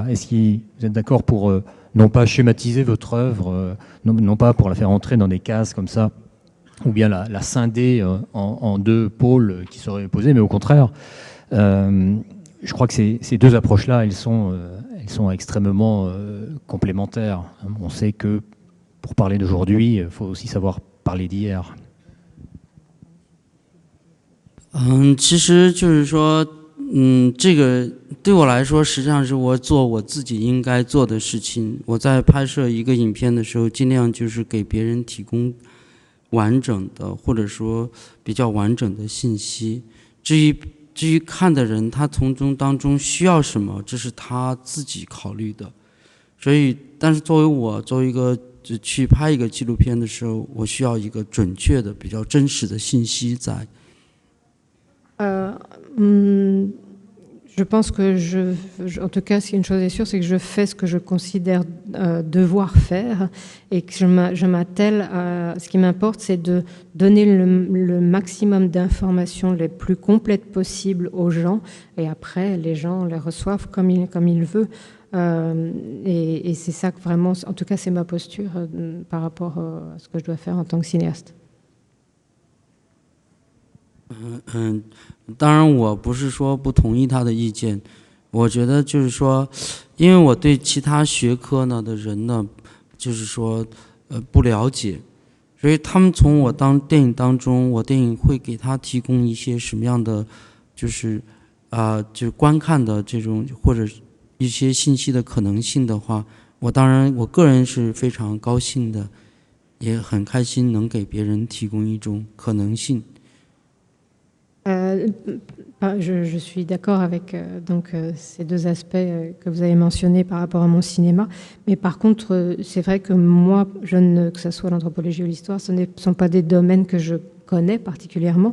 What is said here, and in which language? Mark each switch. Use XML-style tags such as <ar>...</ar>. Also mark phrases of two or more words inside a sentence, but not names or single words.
<fr>Est-ce que vous êtes d'accord pour non pas schématiser votre œuvre, non pas pour la faire entrer dans des cases comme ça, ou bien la scinder en 2 pôles qui seraient opposés, mais au contraire, je crois que ces 2 approches-là, elles sont extrêmement complémentaires. On sait que pour parler d'aujourd'hui, il faut aussi savoir parler d'hier.</fr> <zh>其实就是说，这个对我来说，实际上是我做我自己应该做的事情。我在拍摄一个影片的时候，尽量就是给别人提供完整的或者说比较完整的信息，至于看的人他从中当中需要什么，这是他自己考虑的。所以但是作为一个去拍一个纪录片的时候，我需要一个准确的比较真实的信息在。</zh> <fr>Je pense que en tout cas, une chose est sûre, c'est que je fais ce que je considère devoir faire et que je m'attelle à... Ce qui m'importe, c'est de donner le maximum d'informations les plus complètes possibles aux gens et après, les gens les reçoivent comme ils veulent. Et c'est ça que vraiment, en tout cas, c'est ma posture par rapport à ce que je dois faire en tant que cinéaste.</fr> <zh>当然我不是说不同意他的意见，我觉得就是说，因为我对其他学科呢的人呢，就是说不了解，所以他们从我电影当中，我电影会给他提供一些什么样的，就是就是观看的这种或者一些信息的可能性的话，我当然我个人是非常高兴的，也很开心能给别人提供一种可能性。</zh> <fr>Je suis d'accord avec ces deux aspects que vous avez mentionnés par rapport à mon cinéma, mais par contre, c'est vrai que moi, que ce soit l'anthropologie ou l'histoire, ce ne sont pas des domaines que je connais particulièrement.</fr>